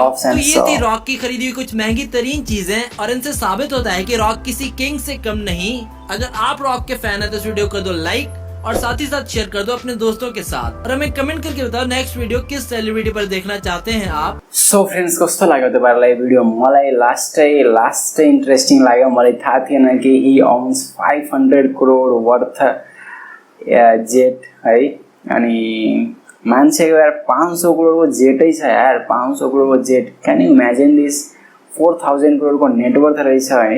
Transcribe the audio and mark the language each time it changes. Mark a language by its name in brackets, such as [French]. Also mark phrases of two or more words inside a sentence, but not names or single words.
[Hindi] तो ये थी रॉक की खरीदी हुई कुछ महंगी तरीन चीजें और इनसे साबित होता है कि रॉक किसी किंग से कम नहीं। अगर आप रॉक के फैन है तो इस वीडियो को दो लाइक और साथ ही साथ शेयर कर दो अपने दोस्तों के साथ और हमें कमेंट करके बताओ [English] next video [Hindi] किस सेलिब्रिटी पर देखना चाहते हैं आप। [English] So friends, [Nepali] कस्तो लाग्यो तपाईहरुलाई भिडियो? मलाई लास्टै इन्ट्रेस्टिङ लाग्यो। मलाई थाहा थिएन कि [English] he owns 500 करोड worth jet [Nepali] है। अनि मान्छेको यार 500 करोडको जेटै छ यार, 500 करोडको जेट। [English] Can you imagine this? [Nepali] 4000 करोडको नेटवर्थ रहेछ है।